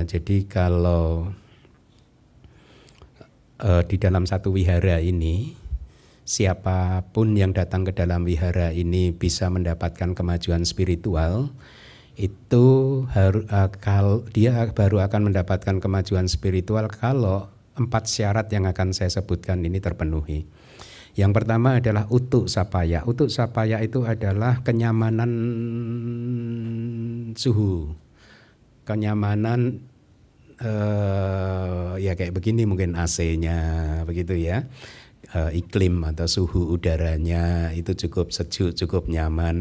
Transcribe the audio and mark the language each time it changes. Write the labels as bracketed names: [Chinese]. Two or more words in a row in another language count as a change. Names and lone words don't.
[Indonesian] Jadi kalau di dalam satu wihara ini, siapapun yang datang ke dalam wihara ini bisa mendapatkan kemajuan spiritual, itu dia baru akan mendapatkan kemajuan spiritual kalau 4 syarat yang akan saya sebutkan ini terpenuhi. Yang pertama adalah utuk sapaya. Utuk sapaya itu adalah kenyamanan suhu, kenyamanan ya kayak begini mungkin AC-nya begitu, ya. Iklim atau suhu udaranya itu cukup sejuk, cukup nyaman.